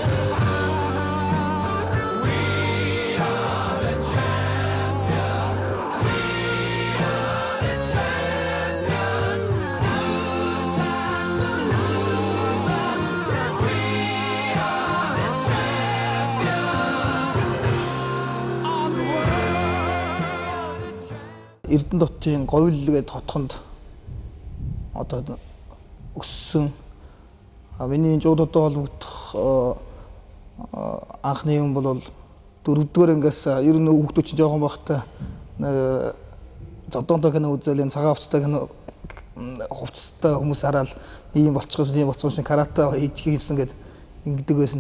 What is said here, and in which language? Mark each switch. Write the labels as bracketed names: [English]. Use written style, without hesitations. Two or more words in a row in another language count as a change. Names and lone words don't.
[English] We are the champions. We are the champions. No time for losers, 'cause we are the champions of the world. [Mongolian] Эрдэнэ дотын говьл гээд хотхонд одоо өссөн миний жуудуудтай холбогдох анхны юм бол дөрөвдүгээр ангиас ер нь хүүхдүүд чинь жоохон байхдаа зодонтой кино үзэл энэ цагаан хувцастай кино хувцастай хүмүүс хараад ийм болчих юм шиг карате хийчихсэн гэдэг ингэдэг байсан.